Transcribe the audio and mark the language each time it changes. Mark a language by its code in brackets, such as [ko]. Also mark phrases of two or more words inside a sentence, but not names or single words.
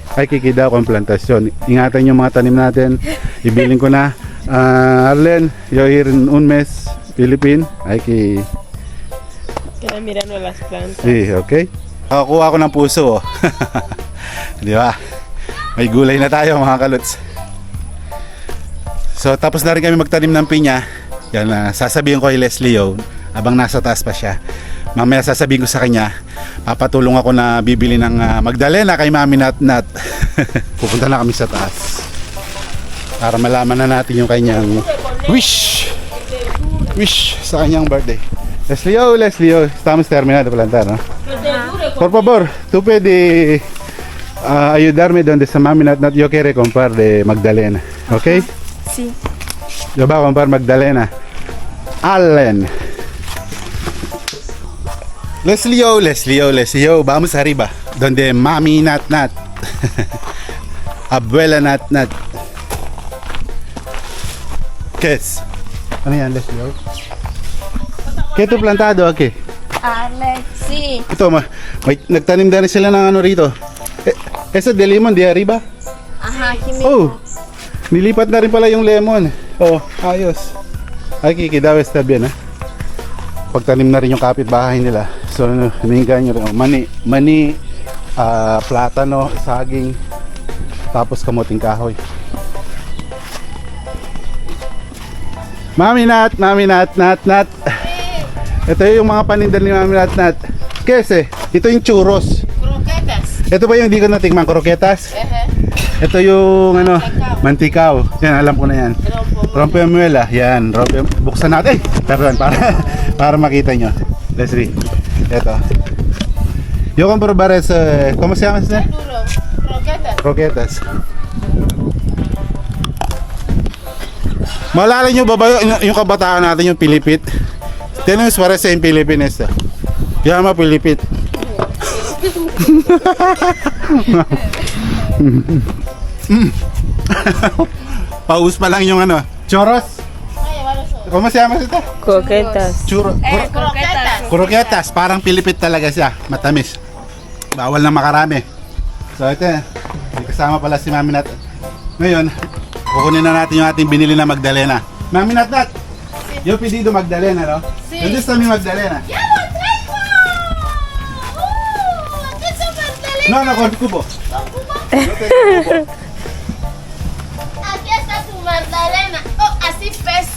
[es] Hay que quedar con plantación. [tl] Ingatan yung mga tanim natin. Ibilin ko na. Arlen, [es] yo iré un mes Philippines. Hay que... Queda mirando las plantas. Sí, [tl] ¿ok? Nakakuha ko ng puso. Di ba? May gulay na tayo mga kalots. So tapos na rin kami magtanim ng pinya. Yan, sasabihin ko kay Leslie habang nasa taas pa siya. Mamaya sasabihin ko sa kanya, papatulong ako na bibili ng Magdalena kay Mami Nat Nat. Pupunta na kami sa taas para malaman na natin yung kanyang wish sa kanyang birthday. [es] Leslie, estamos terminando de plantar, no? Por favor, tú puedes ayudarme donde sa Mami Nat Nat. Yo quiero comprar de Magdalena, ¿ok? Sí. Yo voy a comprar Magdalena. Allen. Leslie, vamos arriba. Donde Mami Nat Nat. Abuela Nat Nat. ¿Qué es? [tl] Ano yan, Leslie? [es] ¿Qué tu plantado aquí? Sí. [tl] Ito, nagtanim na rin sila ng ano rito. [es] Ese de limon de arriba? Ajá, aquí mismo. [tl] Oh, nilipat na rin pala yung lemon. Oh, ayos. Ay, kikidaw [es] está bien, [tl] ha? Pagtanim na rin yung kapitbahay nila. So, hininga nyo rin. Mani, platano, saging, tapos kamuting kahoy. Mami Nat. Ito yung mga paninda ni Mami Nat. Kese, ito yung churros. Croquetas. Ito ba yung hindi ko natikman, croquetas? Ito yung ano, mantikaw. Yan, alam ko na yan. Rompemuela. Yan, buksan natin. Pardon, para makita nyo. Leslie, ito. [es] Yo compro bares, ¿cómo se llama este? Croquetas. Croquetas. [tl] Malala nyo ba yung kabataan natin yung Pilipit? [es] Tenemos parece en Pilipinas. [tl] Llama Pilipit. Paus pa lang yung ano. Choros. [es] ¿Cómo se llama ito? Croquetas. Churro. Croquetas. Croquetas. [tl] Parang Pilipit talaga siya. Matamis. Bawal na makarami. So ito, may kasama pala si Mami Nat. Ngayon, kukunin na natin yung ating binili na Magdalena. [es] Mami Nat Nat, yo pedido Magdalena, no? Sí. ¿Dónde está mi Magdalena? ¡Ya lo tengo! ¡Aquí está Magdalena! No, no, con cubo. ¿Con Cuba? No tengo cubo. Aquí está tu Magdalena. Oh, así pesa.